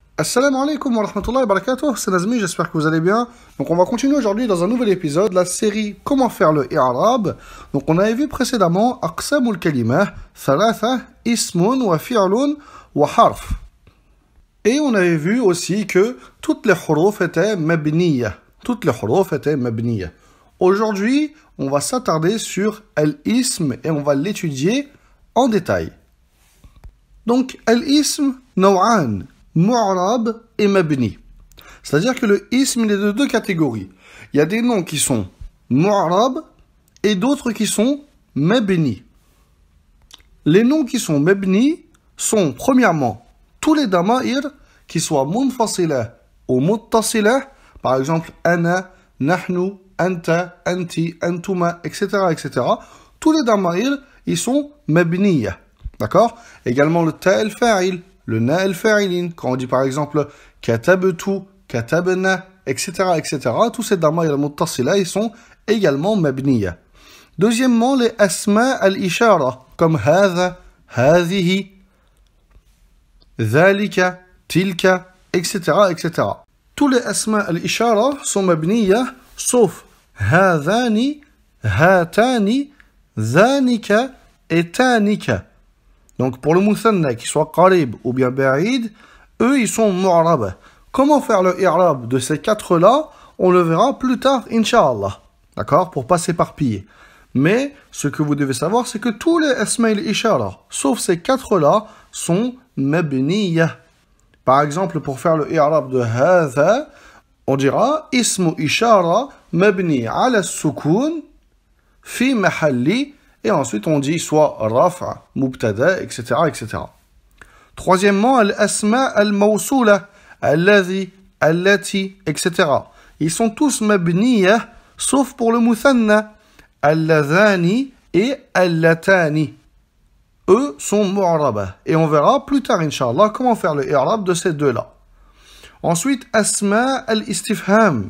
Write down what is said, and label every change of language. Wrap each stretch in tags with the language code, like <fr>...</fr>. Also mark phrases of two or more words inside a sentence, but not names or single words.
<ar>السلام عليكم ورحمة الله وبركاته,</ar> <fr>c'est Nazmi, j'espère que vous allez bien. Donc on va continuer aujourd'hui dans un nouvel épisode, la série Comment faire le i'rab. Donc on avait vu précédemment</fr> <ar>أقسام الكلمة ثلاثة اسم وفعل وحرف.</ar> <fr>Et on avait vu aussi que toutes les huruf étaient mabniya. Toutes les huruf étaient mabniya. Aujourd'hui, on va s'attarder sur al-ism et on va l'étudier en détail. Donc</fr> <ar>الاسم نوعان، معرب</ar> <fr>et mabni. C'est-à-dire que le ism il est de deux catégories. Il y a des noms qui sont mu'rab et d'autres qui sont mabni. Les noms qui sont mabni sont premièrement tous les dama'ir qui soient munfasilah ou muttasilah, par exemple</fr> <ar>أنا، نحن، أنتَ، أنتِ، أنتما,</ar> <fr>etc., etc. Tous les dama'ir ils sont mabniya. D'accord? Également le</fr> <ar>تاء الفاعل,</ar> <fr>le</fr> <ar>نا الفاعلين,</ar> <fr>quand on dit par exemple</fr> <ar>كتبتُ، كتبنا,</ar> <fr>etc., etc., tous ces</fr> <ar>الضمائر المتصلة,</ar> <fr>ils sont également mabniya. Deuxièmement, les</fr> <ar>أسماء الإشارة,</ar> <fr>comme</fr> <ar>هذا، هذه، ذلك، تلك,</ar> <fr>etc., etc. Tous les</fr> <ar>أسماء الإشارة</ar> <fr>sont mabniya, sauf</fr> <ar>هذان، هاتان، ذانك</ar> <fr>et tanika. Donc pour le muthanna, qu'il soit qarib ou bien ba'id, eux ils sont mu'rab. Comment faire le i'rab de ces quatre-là, on le verra plus tard, incha'Allah. D'accord? Pour pas s'éparpiller. Mais ce que vous devez savoir, c'est que tous les</fr> <ar>أسماء الإشارة,</ar> <fr>sauf ces quatre-là, sont mabniya. Par exemple, pour faire le i'rab de hadha, on dira</fr> <ar>اسم إشارة مبني على السكون في محل.</ar> <fr>Et ensuite, on dit soit</fr> <ar>رفع، مبتدأ,</ar> <fr>etc., etc. Troisièmement,</fr> <ar>الأسماء الموصولة، الذي، التي,</ar> <fr>etc. Ils sont tous mabniya, sauf pour le muthanna, alladhani et allatani. Eux sont mu'raba. Et on verra plus tard, incha'Allah, comment faire le i'rab de ces deux-là. Ensuite,</fr> <ar>أسماء الاستفهام.</ar>